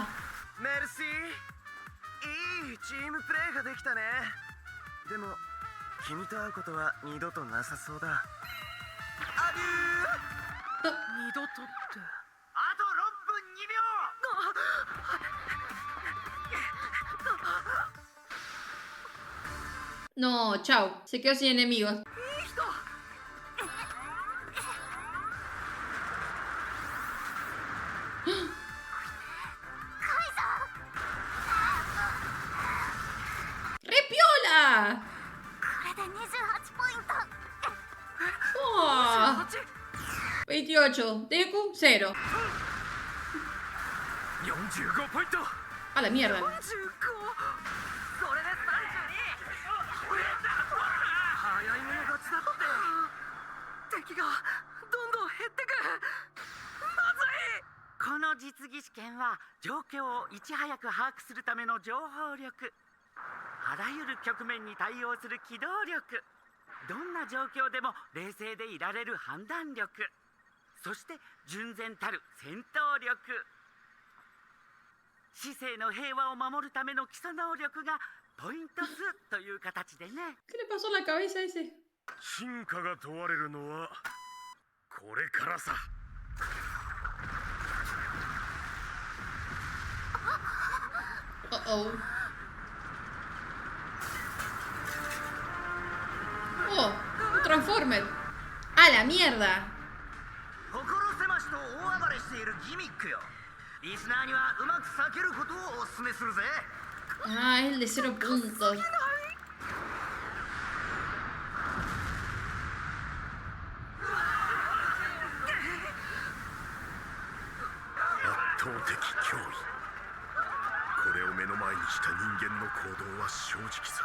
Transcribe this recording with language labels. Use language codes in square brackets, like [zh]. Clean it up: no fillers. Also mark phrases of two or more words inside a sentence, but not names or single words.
[ja] メルシーいいチームプレーができたね。でも君と会うことは二度となさそうだ。アデュー。二度とって。あと6分2秒。 [es] No, chao. Se quedó sin enemigos. [ja] いい人。 [es] ¡Re piola! [ja] これで28ポイント。 [es] ¡Oh! 28. Deku, 0. [ja] 45ポイント [es] A la mierda. [ja] 45。それで32。早い者勝ちだって。敵がどんどん減ってく。まずい。この実技試験は状況をいち早く把握するための情報力。あらゆる局面に対応する機動力。どんな状況でも冷静でいられる判断力。そして純然たる戦闘力。市政の平和を守るための基礎能力がポイント数という形でね。 [es] ¿Qué le pasó a la cabeza a ese? [ja] 進化が問われるのはこれからさ。 Uh-oh. [es] Oh, un Transformer. ¡A la mierda! [ja] 心狭しと大暴れしているギミックよ。リスナーにはうまく避けることをお勧めするぜ。 [es] Ah, es el de 0 puntos. [ja] 圧倒的脅威。これを目の前にした人間の行動は正直さ。